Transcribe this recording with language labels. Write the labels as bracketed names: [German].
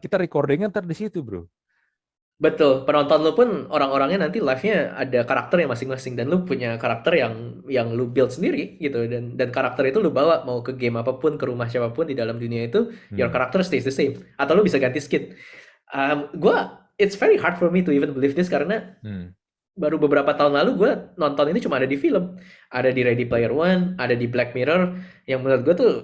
[Indonesian] Kita recordingnya ntar di situ bro. Betul, penonton lu pun orang-orangnya nanti live-nya ada karakternya masing-masing dan lu punya karakter yang lu build sendiri gitu dan karakter itu lu bawa mau ke game apapun ke rumah siapapun di dalam dunia itu [English] your Hmm, character stays the same [Indonesian] atau lu bisa ganti [English] skin. It's very hard for me to even believe this [Indonesian] karena hmm, baru beberapa tahun lalu gue nonton ini cuma ada di film, ada di Ready Player One, ada di Black Mirror yang menurut gue tuh